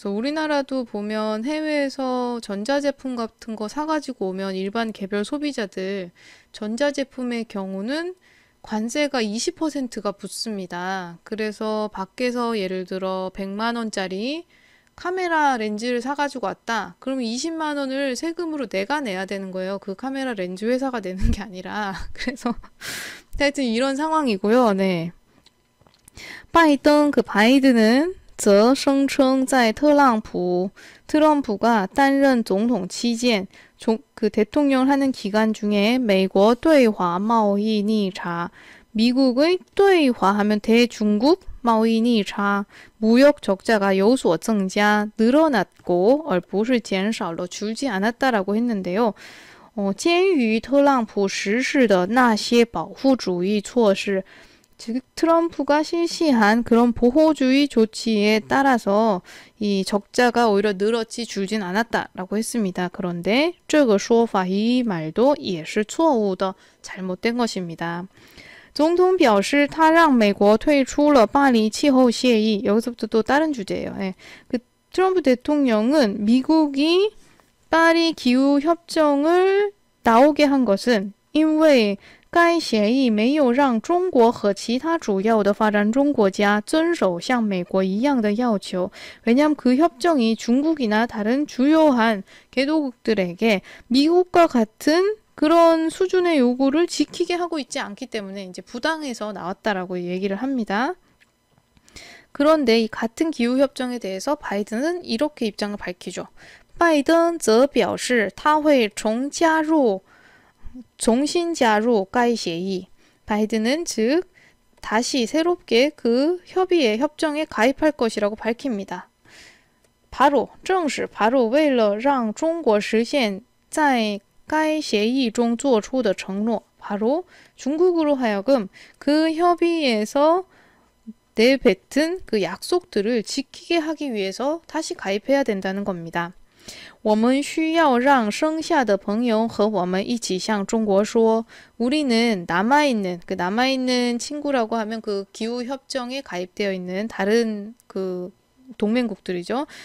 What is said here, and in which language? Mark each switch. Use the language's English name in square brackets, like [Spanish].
[Korean] 그래서 우리나라도 보면 해외에서 전자제품 같은 거 사가지고 오면 일반 개별 소비자들 전자제품의 경우는 관세가 20%가 붙습니다. 그래서 밖에서 예를 들어 100만 원짜리 카메라 렌즈를 사가지고 왔다. 그러면 20만 원을 세금으로 내가 내야 되는 거예요. 그 카메라 렌즈 회사가 내는 게 아니라. 그래서 하여튼 이런 상황이고요. 네. 바이든은 [Chinese] 则声称在特朗普 [Korean] 트럼프가 [Chinese] 担任总统期间 [Korean] 그 대통령을 하는 기간 중에 [Chinese] 美国对华贸易逆差 [Korean] 미국의 [Chinese] 对华 [Korean] 하면 대중국 [Chinese] 贸易逆差 [Korean] 무역 적자가 [Chinese] 有所增加 [Korean] 늘어났고 [Chinese] 而不是减少了 [Korean] 줄지 않았다라고 했는데요. [Chinese] 鉴于特朗普实施的那些保护主义措施 [Korean] 즉 트럼프가 실시한 그런 보호주의 조치에 따라서 이 적자가 오히려 늘었지 줄진 않았다라고 했습니다. 그런데 [Chinese] 这个说法 [Korean] 이 말도 [Chinese] 也是错误的 [Korean] 잘못된 것입니다. [Chinese] 总统表示他让美国退出了巴黎气候协议 [Korean] 여기서부터 또 다른 주제예요. 예. 그 트럼프 대통령은 미국이 파리 기후 협정을 나오게 한 것은 [Chinese] 因为该协议没有让中国和其他主要的发展中国家遵守像美国一样的要求. [Korean] 왜냐하면 그 협정이 중국이나 다른 주요한 개도국들에게 미국과 같은 그런 수준의 요구를 지키게 하고 있지 않기 때문에 이제 부당해서 나왔다라고 얘기를 합니다. 그런데 이 같은 기후협정에 대해서 바이든은 이렇게 입장을 밝히죠. [Chinese] 拜登则表示他会从加入 [Korean] 종신자로 가이协议. 바이든은 즉 다시 새롭게 그 협정에 가입할 것이라고 밝힙니다. [Chinese] 바로 正是 바로 为了让中国实现在该协议中做出的承诺. [Korean] 바로 중국으로 하여금 그 협의에서 내뱉은 그 약속들을 지키게 하기 위해서 다시 가입해야 된다는 겁니다. [Chinese] 我们需要让剩下的朋友和我们一起向中国说 [Korean] 우리는 남아있는 친구라고 하면 그 기후협정에 가입되어 있는 다른 그 동맹국들이죠.